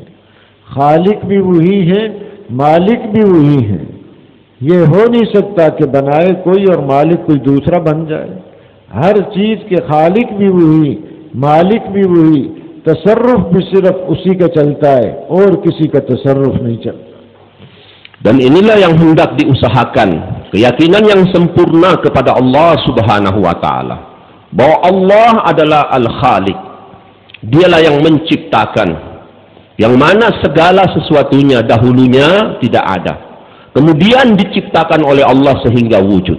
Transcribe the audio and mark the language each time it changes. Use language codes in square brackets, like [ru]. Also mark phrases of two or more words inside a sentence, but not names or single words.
[ur] خالق بھی وہی ہے، مالک بھی وہی ہے. یہ ہو نہیں سکتا کہ بنائے کوئی اور مالک کوئی دوسرا بن جائے. ہر چیز کے خالق بھی وہی، مالک بھی وہی، تصرف بھی صرف اسی کا چلتا ہے اور کسی کا تصرف نہیں چلتا. [id] Dan inilah yang hendak diusahakan, keyakinan yang sempurna kepada Allah [ar] سبحانه وتعالى, [id] bahwa Allah adalah Al-Khaliq. Dialah yang menciptakan, yang mana segala sesuatunya dahulunya tidak ada, kemudian diciptakan oleh Allah sehingga wujud.